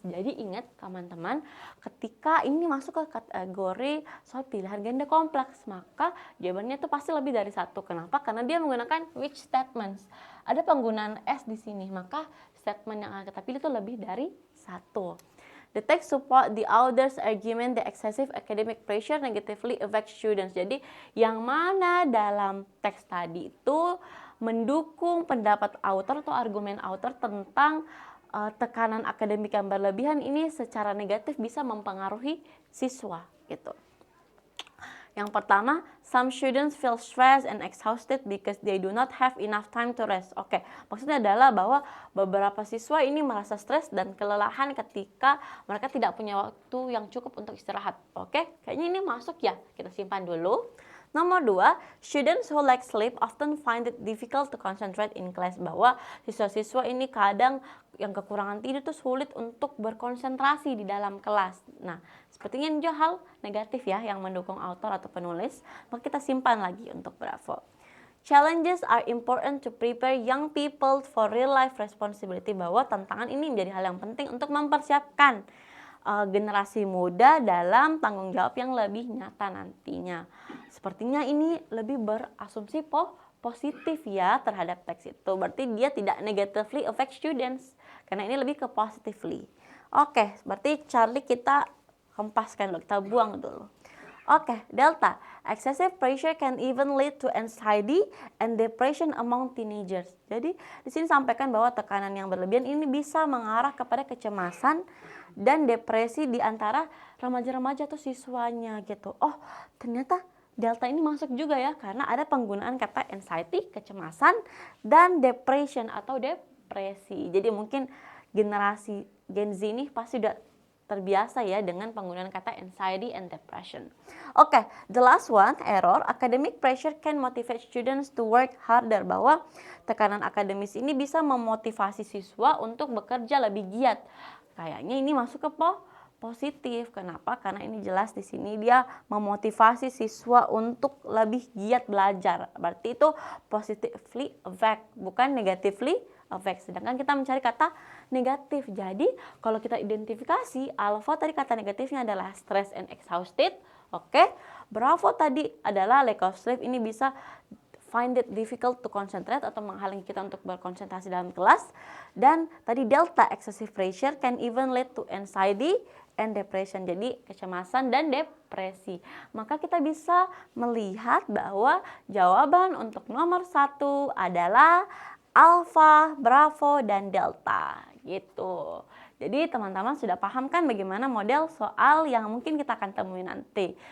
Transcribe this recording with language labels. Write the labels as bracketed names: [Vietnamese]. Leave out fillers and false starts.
[Indonesian] Jadi ingat teman-teman, ketika ini masuk ke kategori soal pilihan ganda kompleks, maka jawabannya itu pasti lebih dari 1. Kenapa? Karena dia menggunakan [English] which statements. [Indonesian] Ada penggunaan S di sini, maka statement yang akan kita pilih itu lebih dari 1. [English] The text support the author's argument that excessive academic pressure negatively affects students. [Indonesian] Jadi yang mana dalam teks tadi itu mendukung pendapat author atau argumen author tentang tekanan akademik yang berlebihan ini secara negatif bisa mempengaruhi siswa gitu. Yang pertama, [English] some students feel stressed and exhausted because they do not have enough time to rest. [Indonesian] Oke, maksudnya adalah bahwa beberapa siswa ini merasa stres dan kelelahan ketika mereka tidak punya waktu yang cukup untuk istirahat. Oke, kayaknya ini masuk ya, kita simpan dulu. Nomor 2, [English] students who lack sleep often find it difficult to concentrate in class. [Indonesian] Bahwa siswa-siswa ini kadang yang kekurangan tidur itu sulit untuk berkonsentrasi di dalam kelas. Nah, sepertinya ini juga hal negatif ya yang mendukung author atau penulis. Maka kita simpan lagi untuk Bravo. [English] Challenges are important to prepare young people for real life responsibility. [Indonesian] Bahwa tantangan ini menjadi hal yang penting untuk mempersiapkan generasi muda dalam tanggung jawab yang lebih nyata nantinya. Sepertinya ini lebih berasumsi positif ya terhadap teks itu. Berarti dia tidak [English] negatively affect students. [Indonesian] Karena ini lebih ke positively. Oke, berarti Charlie kita hempaskan dulu, kita buang dulu. Oke, Delta. [English] Excessive pressure can even lead to anxiety and depression among teenagers. [Indonesian] Jadi di sini sampaikan bahwa tekanan yang berlebihan ini bisa mengarah kepada kecemasan dan depresi di antara remaja-remaja atau siswanya gitu. Oh, ternyata Delta ini masuk juga ya karena ada penggunaan kata anxiety, kecemasan, dan depression atau depresi. Jadi mungkin generasi Gen Z ini pasti udah terbiasa ya dengan penggunaan kata [English] anxiety and depression. Oke, the last one, error. Academic pressure can motivate students to work harder. [Indonesian] Bahwa tekanan akademis ini bisa memotivasi siswa untuk bekerja lebih giat. Kayaknya ini masuk ke positif. Kenapa? Karena ini jelas di sini dia memotivasi siswa untuk lebih giat belajar. Berarti itu [English] positively affect, [Indonesian] bukan [English] negatively affect. [Indonesian] Sedangkan kita mencari kata negatif. Jadi kalau kita identifikasi, alpha tadi kata negatifnya adalah [English] stress and exhausted. [Indonesian] Oke. Bravo tadi adalah [English] lack of sleep. [Indonesian] Ini bisa [English] find it difficult to concentrate [Indonesian] atau menghalangi kita untuk berkonsentrasi dalam kelas. Dan tadi [English] delta, excessive pressure can even lead to anxiety and depression. [Indonesian] Jadi kecemasan dan depresi. Maka kita bisa melihat bahwa jawaban untuk nomor 1 adalah alpha, bravo, dan delta gitu. Jadi teman-teman sudah paham kan bagaimana model soal yang mungkin kita akan temui nanti.